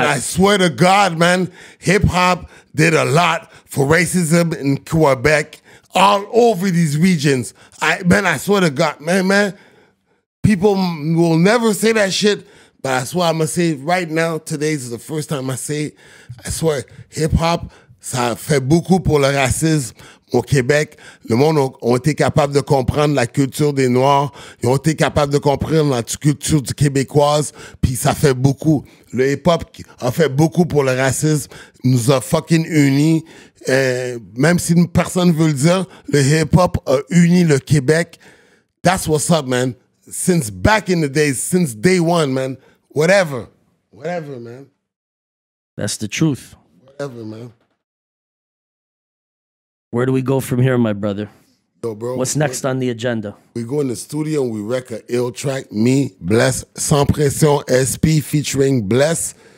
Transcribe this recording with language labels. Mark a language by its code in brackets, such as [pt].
[en] Man, I swear to God, man, hip hop did a lot for racism in Quebec. All over these regions. I swear to God, man, people will never say that shit, but I swear I'm going to say it right now. Today is the first time I say it. I swear, [fr] hip-hop, ça fait beaucoup pour le racisme au Québec. Le monde ont été capable de comprendre la culture des Noirs. Ils ont été capables de comprendre la culture du québécoise, puis ça fait beaucoup. Le hip-hop a fait beaucoup pour le racisme, nous a fucking unis. Même si personne veut le dire, le hip-hop a uni le Québec. [en] That's what's up, man. Since back in the days, since day one, man. Whatever, man. That's the truth. Whatever, man. Where do we go from here, my brother? Yo, bro. What's next on the agenda? We go in the studio and we wreck a ill track. Me, Bless, Sans Pression, SP featuring Bless.